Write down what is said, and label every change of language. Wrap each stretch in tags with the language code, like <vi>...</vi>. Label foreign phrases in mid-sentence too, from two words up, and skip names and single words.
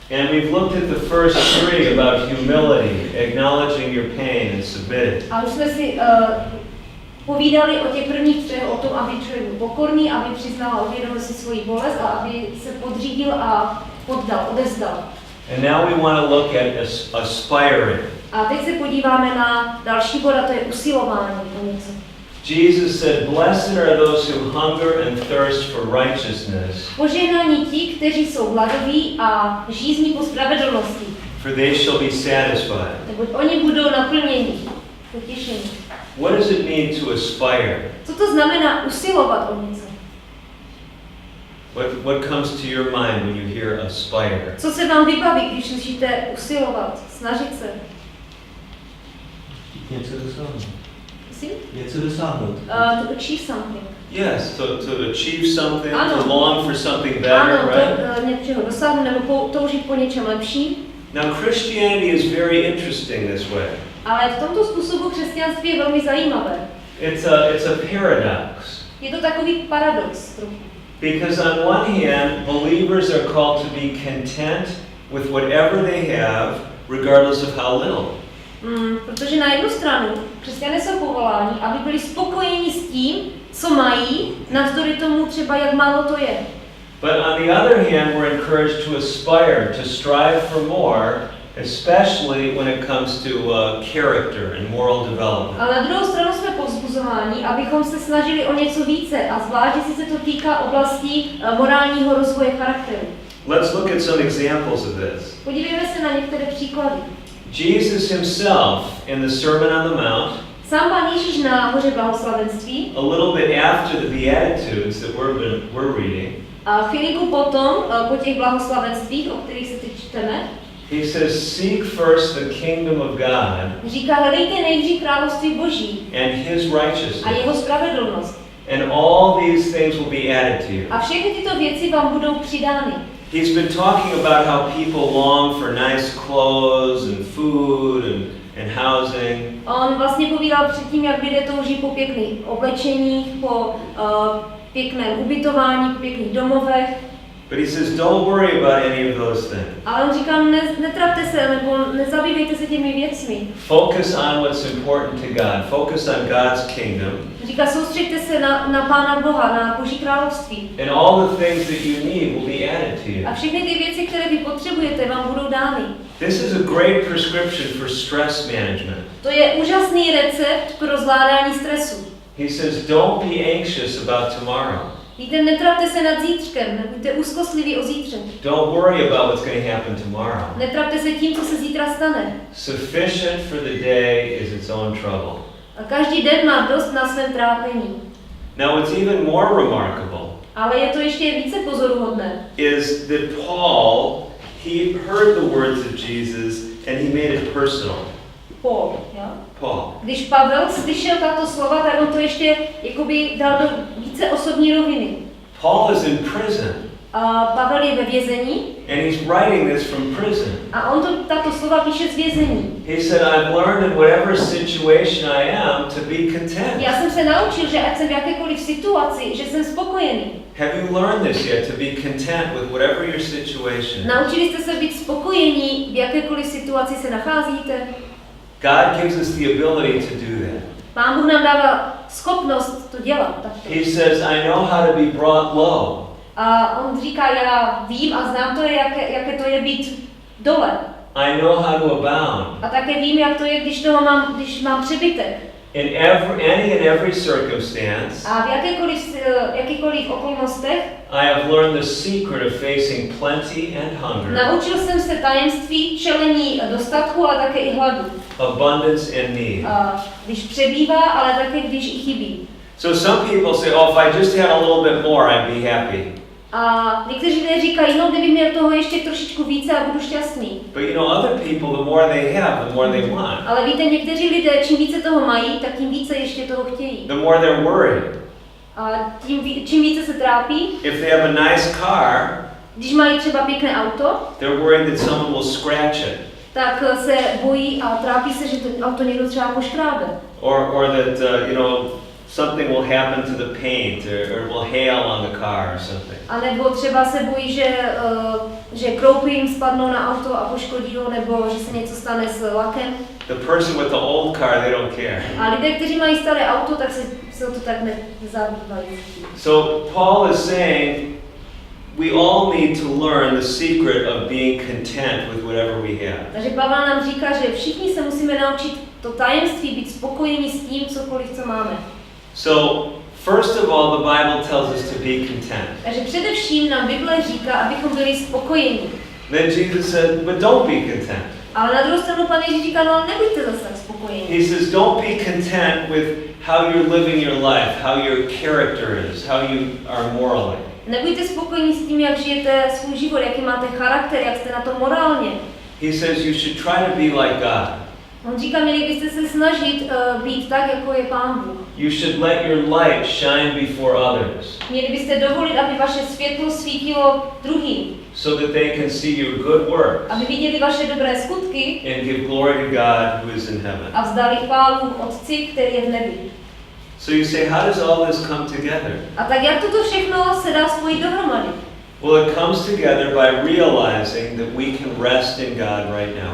<en>And we've looked at the first three about humility, acknowledging your pain and submitting.</en> <cs>A už jsme si povídali o těch prvních třech, o tom, aby člověk byl pokorný, aby přiznal a uvědomil si svoji bolest a aby se podřídil a poddal, odezdal.</cs> <en>And now we want to look at aspiring.</en> <cs>A teď se podíváme na další bod, a to je usilování o něco.</cs> <en>Jesus said, "Blessed are those who hunger and thirst for righteousness,</en> <cs>Požehnaní ti, kteří jsou hladoví a žízní po spravedlnosti,</cs> <en>for they shall be satisfied."</en> <cs>neboť oni budou naplněni, potěšení.</cs> <en>What does it mean to aspire?</en> <cs>Co to znamená usilovat o něco?</cs> <en>What comes to your mind when you hear aspire?</en> <cs>Co se vám vybaví, když slyšíte usilovat, snažit se? Něco dosáhnout. Prosím? Něco dosáhnout.</cs> <en>To achieve something. Yes, to achieve something,</en> <cs>Ano.</cs> <en>to long for something better,</en> <cs>Ano,</cs> <en>right? to</en> <cs>něčeho dosáhnout nebo toužit po něčem lepším.</cs> <en>Now Christianity is very interesting this way.</en> <cs>Ale v tomto způsobu křesťanství je velmi zajímavé.</cs> <en>It's a paradox.</en> <cs>Je to takový paradox trochu.</cs> <en>Because on one hand, believers are called to be content with whatever they have, regardless of how little.</en> <cs>Protože na jednu stranu křesťané jsou povoláni, aby byli spokojeni s tím, co mají, navzdory tomu třeba, jak málo to je.</cs> <en>But on the other hand, we're encouraged to aspire, to strive for more, especially when it comes to character and moral development.</en> <cs>Ale na druhou stranu jsme povzbuzováni, abychom se snažili o něco více, a zvlášť, jestli se to týká oblastí morálního rozvoje charakteru.</cs> <en>Let's look at some examples of this.</en> <cs>Podívejme se na některé příklady.</cs> <en>Jesus himself, in the Sermon on the Mount,</en> <cs>Sám Pán Ježíš na hoře blahoslavenství,</cs> <en>a little bit after the Beatitudes that we're reading,</en> <cs>a chvilinku potom, po těch blahoslavenstvích, o kterých se teď čteme,</cs> <en>he says, "Seek first the kingdom of God</en> <cs>říká, hledejte nejdřív království Boží</cs> <en>and his righteousness,</en> <cs>a jeho spravedlnost.</cs> <en>and all these things will be added to you."</en> <cs>A všechny tyto věci vám budou přidány.</cs> <en>He's been talking about how people long for nice clothes and food and housing.</en> <cs>On vlastně povídal předtím, jak lidé touží po pěkných oblečeních, po pěkném ubytování, po pěkných domovech.</cs> <en>But he says, don't worry about any of those things.</en> <cs>Ale on říká, netrapte se, nebo nezabývejte se těmi věcmi.</cs> <en>Focus on what's important to God. Focus on God's kingdom.</en> <cs>Říká, soustřeďte se na Pána Boha, na Boží království.</cs> <en>And all the things that you need will be added to you.</en> <cs>A všechny ty věci, které vy potřebujete, vám budou dány.</cs> <en>This is a great prescription for stress management.</en> <cs>To je úžasný recept pro zvládání stresu.</cs> <en>He says, don't be anxious about tomorrow.</en> <cs>Víte, netrapte se nad zítřkem, nebuďte úzkostliví o zítře.</cs> <en>Don't worry about what's going to happen tomorrow.</en> <cs>Netrapte se tím, co se zítra stane.</cs> <en>Sufficient for the day is its own trouble.</en> <cs>A každý den má dost na svém trápení.</cs> <en>Now what's even more remarkable</en> <cs>Ale je to ještě více pozoruhodné.</cs> <en>is that Paul, he heard the words of Jesus and he made it personal. Paul.</en> <cs>Když Pavel slyšel tato slova, tak on to ještě jakoby dal do více osobní roviny.</cs> <en>Paul is in prison.</en> <cs>Pavel je ve vězení.</cs> <en>And he's writing this from prison.</en> <cs>A on tato slova píše z vězení.</cs> <en>He said, I've learned in whatever situation I am to be content.</en> <cs>Já jsem se naučil, že ať jsem v jakékoliv situaci, že jsem spokojený.</cs> <en>Have you learned this yet, to be content with whatever your situation?</en> <cs>Naučili jste se být spokojení, v jakékoliv situaci se nacházíte?</cs> <en>God gives us the ability to do that.</en> <cs>Pán Bůh nám dává schopnost to dělat. Takto.</cs> <en>He says, I know how to be brought low.</en> <cs>A on říká, já vím a znám to, jaké to je být dole.</cs> <en>I know how to abound.</en> <cs>A také vím, jak to je, když mám přebytek.</cs> <en>In any and every circumstance,</en> <cs>A v jakýkoliv okolnostech</cs> <en>I have learned the secret of facing plenty and hunger,</en> <cs>naučil jsem se tajemství čelení dostatku, ale také i hladu.</cs> <en>abundance and need.</en> <cs>Když přebývá, ale také když i chybí.</cs> <en>So some people say, oh, if I just had a little bit more, I'd be happy.</en> <cs>A někteří lidé říkají, no kdyby měl toho ještě trošičku více a budu šťastný.</cs> <en>But you know, other people, the more they have, the more they want.</en> <cs>Ale víte, někteří lidé, čím více toho mají, tak tím více ještě toho chtějí.</cs> <en>The more they're worried.</en> <cs>A čím více se trápí,</cs> <en>If they have a nice car,</en> <cs>když mají třeba pěkné auto,</cs> <en>they're worried that someone will scratch it.</en> <cs>tak se bojí a trápí se, že to auto někdo třeba poškrábe.</cs> <en>Or that, you know, something will happen to the paint or will hail on the car or something.</en> <cs>A nebo třeba se bojí, že že kroupy jim spadnou na auto a poškodí ho, nebo že se něco stane s lakem.</cs> <en>The person with the old car, they don't care.</en> <cs>A lidé, kteří mají staré auto, tak se o to tak nezabývají.</cs> <en>So Paul is saying we all need to learn the secret of being content with whatever we have.</en> <cs>Takže Pavel nám říká, že všichni se musíme naučit to tajemství, být spokojení s tím, cokoliv, co máme.</cs> <en>So first of all, the Bible tells us to be content.</en> <cs>Takže především nám Bible říká, abychom byli spokojení.</cs> <en>Then Jesus said, but don't be content.</en> <cs>Ale na druhou stranu Pán Ježíš říká, no nebuďte zase tak spokojení.</cs> <en>He says, don't be content with how you're living your life, how your character is, how you are morally.</en> <cs>Nebuďte spokojení s tím, jak žijete svůj život, jaký máte charakter, jak jste na to morálně.</cs> <en>He says you should try to be like God.</en> <cs>On říká, měli byste se snažit být tak, jako je Pán Bůh.</cs> <en>You should let your light shine before others.</en> <cs>Měli byste dovolit, aby vaše světlo svítilo druhým.</cs> <en>So that they can see your good works.</en> <cs>Aby viděli vaše dobré skutky.</cs> <en>And give glory to God who is in heaven.</en> <cs>A vzdali chválu Otci, který je v nebi.</cs> <en>So you say, how does all this come together?</en> <cs>A tak jak toto všechno se dá spojit dohromady?</cs> <en>Well, it comes together by realizing that we can rest in God right now.</en>